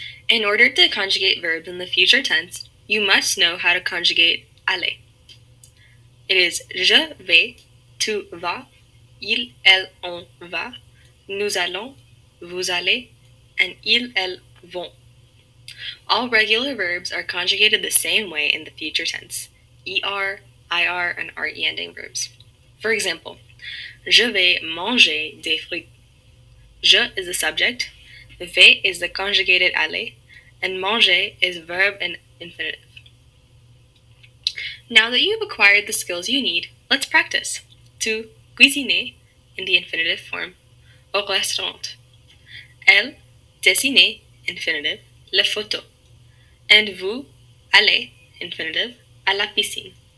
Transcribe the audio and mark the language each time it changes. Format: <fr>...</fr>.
<en>In order to conjugate verbs in the future tense, you must know how to conjugate aller. It is</en> <fr>je vais, tu vas, il, elle, on va, nous allons, vous allez, and ils, elles vont.</fr> <en>All regular verbs are conjugated the same way in the future tense: ER, IR, and RE ending verbs. For example,</en> <fr>je vais manger des fruits.</fr> <en>Je is the subject, vais is the conjugated aller, and manger is verb and infinitive. Now that you've acquired the skills you need, let's practice.</en> <fr>Tu cuisiner</fr> <en>in the infinitive form,</en> <fr>au restaurant. Elle dessiner, infinitive, les photos. And vous allez, infinitive, à la piscine.</fr>